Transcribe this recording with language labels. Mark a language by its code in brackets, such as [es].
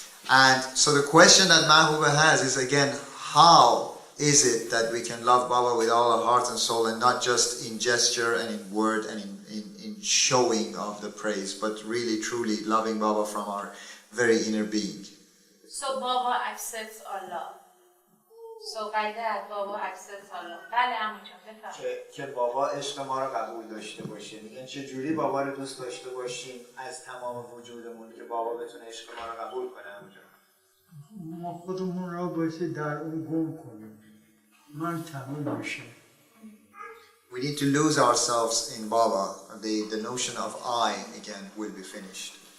[en] And so the question that Mahuba has is, again, how is it that we can love Baba with all our heart and soul, and not just in gesture and in word and in showing of the praise, but really truly loving Baba from our very inner being? So Baba accepts our love. So by that Baba accepts our love. [fa] بله عمو جان بفرمایید. که بابا عشق ما رو قبول داشته باشه. میگن چه جوری بابا رو دوست داشته باشیم از تمام وجودمون که بابا بتونه عشق ما رو قبول کنه عمو جان. ما خودمون را باید در اون گم کنیم. من تموم میشه. [en] We need to lose ourselves in Baba. The notion of I again will be finished.